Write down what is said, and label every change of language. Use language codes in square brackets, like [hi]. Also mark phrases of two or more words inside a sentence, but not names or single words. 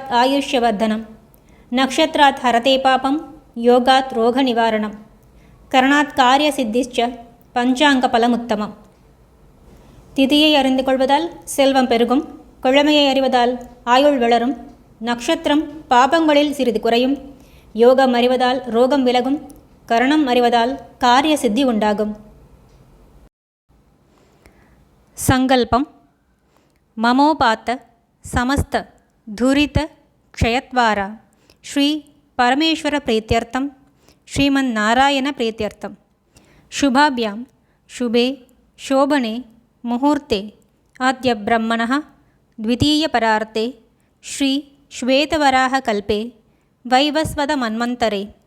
[sa] आयुष्यवर्धनं नक्षत्रात् हरते पापं योगात् रोगनिवारणं करणात् कार्यसिद्धिश्च பஞ்சாங்கபலமுத்தமம். [ta] திதியை அறிந்து கொள்வதால் செல்வம் பெருகும். கிழமையை அறிவதால் ஆயுள் வளரும். நட்சத்திரம் பாபங்களில் சிறிது குறையும். யோகம் அறிவதால் ரோகம் விலகும். கரணம் அறிவதால் காரிய சித்தி உண்டாகும். [sa] सङ्कल्पम् ममोपात्त समस्त दुरित क्षयद्वारा श्री परमेश्वर प्रीत्यर्थम् श्रीमन् नारायण प्रीत्यर्थम् शुभाभ्यां शुभे शोभने मुहूर्ते अद्य ब्रह्मणः द्वितीयपरार्ते श्री श्वेतवराहकल्पे वैवस्वतमन्वन्तरे